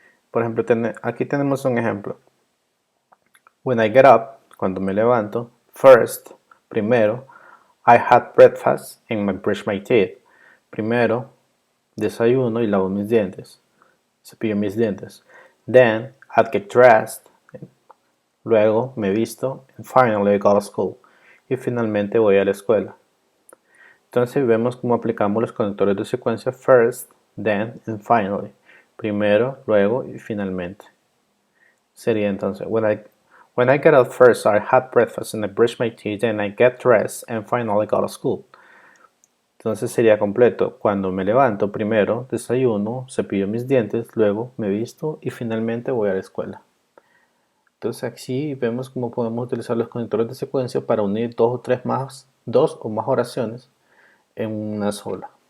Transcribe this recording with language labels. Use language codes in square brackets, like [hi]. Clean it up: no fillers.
[es] Por ejemplo, aquí tenemos un ejemplo. [en] When I get up, [es] cuando me levanto, [en] first, primero, I had breakfast and I brush my teeth. [es] Primero, desayuno y lavo mis dientes. Cepillo mis dientes. [en] Then, I'd get dressed. [es] Luego, me visto. [en] And finally, I go to school. [es] Y finalmente voy a la escuela. Entonces vemos cómo aplicamos los conectores de secuencia first, then, and finally. Primero, luego y finalmente. Sería entonces, [en] when I get up first, I had breakfast and I brush my teeth and I get dressed and finally go to school. [es] Entonces sería completo. Cuando me levanto, primero desayuno, cepillo mis dientes, luego me visto y finalmente voy a la escuela. Entonces aquí vemos cómo podemos utilizar los conectores de secuencia para unir dos o más oraciones en una sola.